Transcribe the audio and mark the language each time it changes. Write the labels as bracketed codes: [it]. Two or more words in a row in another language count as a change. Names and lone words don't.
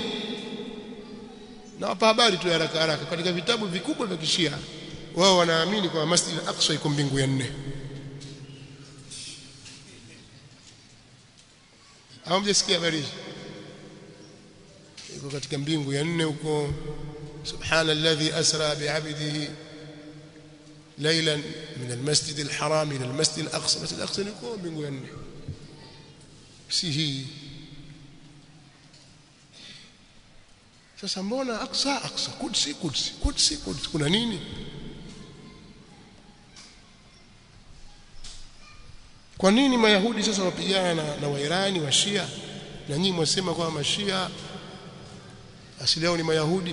[sw] Na wapa habari tu haraka haraka, katika vitabu vikubwa vya Kishia wao wanaamini kwamba Masjidul Aqsa iko mbingu ya 4. Au mjasikia habari? Iko katika mbingu ya 4 huko. [ar] سبحان الذي أسرى بعبده ليلا من المسجد الحرام إلى المسجد الأقصى. [sw] Masjid al-aqsa iko mbingu ya 4. Si hii. Sasa mbona Aqsa Qudsi kuna nini? Kwa nini Mayahudi sasa wapigana na Wairani wa Shia, na nyinyi mwasema kwamba Mashia asili yao ni Mayahudi?